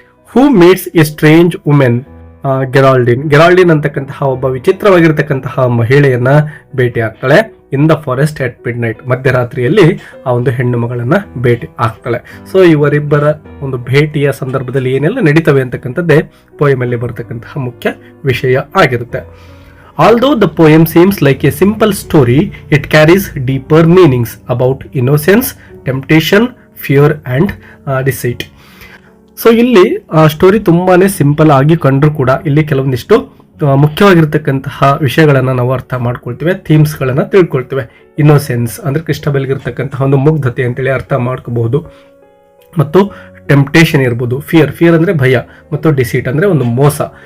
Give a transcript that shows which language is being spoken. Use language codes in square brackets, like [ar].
[en] who meets a strange women [kn] ಗೆರಾಲ್ಡಿನ್ ಅಂತಕ್ಕಂತಹ ಒಬ್ಬ ವಿಚಿತ್ರವಾಗಿರ್ತಕ್ಕಂತಹ ಮಹಿಳೆಯನ್ನ ಭೇಟಿ ಆಗ್ತಾಳೆ. [en] in the forest at midnight, [kn] ಮಧ್ಯರಾತ್ರಿಯಲ್ಲಿ ಆ ಒಂದು ಹೆಣ್ಣು ಮಗಳನ್ನ ಭೇಟಿ ಆಗ್ತಾಳೆ. ಸೊ ಇವರಿಬ್ಬರ ಒಂದು ಭೇಟಿಯ ಸಂದರ್ಭದಲ್ಲಿ ಏನೆಲ್ಲ ನಡೀತವೆ ಅಂತಕ್ಕಂಥದ್ದೇ ಪೋಯಮ್ ಅಲ್ಲಿ ಬರತಕ್ಕಂತಹ ಮುಖ್ಯ ವಿಷಯ ಆಗಿರುತ್ತೆ. [en] Although the poem seems like a simple story, it carries deeper meanings about innocence, temptation, fear and deceit. [kn] So ಇಲ್ಲಿ ಸ್ಟೋರಿ ತುಂಬಾನೇ ಸಿಂಪಲ್ ಆಗಿ ಕಂಡ್ರು ಕೂಡ ಇಲ್ಲಿ ಕೆಲವೊಂದಿಷ್ಟು ಮುಖ್ಯವಾಗಿರ್ತಕ್ಕಂತಹ ವಿಷಯಗಳನ್ನ ನಾವು ಅರ್ಥ ಮಾಡ್ಕೊಳ್ತೇವೆ, ಥೀಮ್ಸ್ ಗಳನ್ನ ತಿಳ್ಕೊಳ್ತೇವೆ. ಇನ್ನೋಸೆನ್ಸ್ ಅಂದ್ರೆ ಕ್ರಿಸ್ಟಾಬೆಲ್ಗೆ ಇರ್ತಕ್ಕಂತಹ ಒಂದು ಮುಗ್ಧತೆ ಅಂತೇಳಿ ಅರ್ಥ ಮಾಡ್ಕೋಬಹುದು. ಮತ್ತು ಟೆಂಪ್ಟೇಷನ್ ಇರ್ಬೋದು, ಫಿಯರ್ ಅಂದ್ರೆ ಭಯ, ಮತ್ತು ಡಿಸೀಟ್ ಅಂದ್ರೆ ಒಂದು ಮೋಸ.